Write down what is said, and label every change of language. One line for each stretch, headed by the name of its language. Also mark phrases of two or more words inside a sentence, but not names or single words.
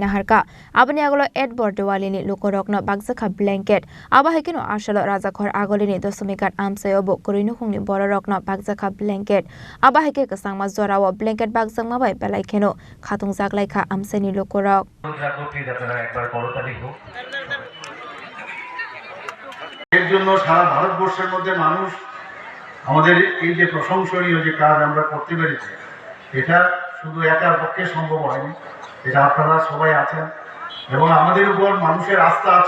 Kok Borok: Naharka Abani Agolo Ed Bordewalini Lukorokno Bagzaka Blanket Abahekino Ashalo Rajakhor Agolini Dosumikat Amsayobo Kurinu Hungni Bororokno Bagzaka Blanket Abaheke Kasangma Zorawo Blanket Bagzangma Bai Belaikeno Khatung Zaglaika Amseni Lukorok
Bangla: এর জন্য সারা ভারতবর্ষের মধ্যে মানুষ আমাদের এই যে প্রশংসনীয় যে কাজ আমরা করতে পেরেছি এটা শুধু একার পক্ষে সম্ভব হয়নি এটা আপনারা সবাই আছেন এবং আমাদের উপর মানুষের আস্থা আছে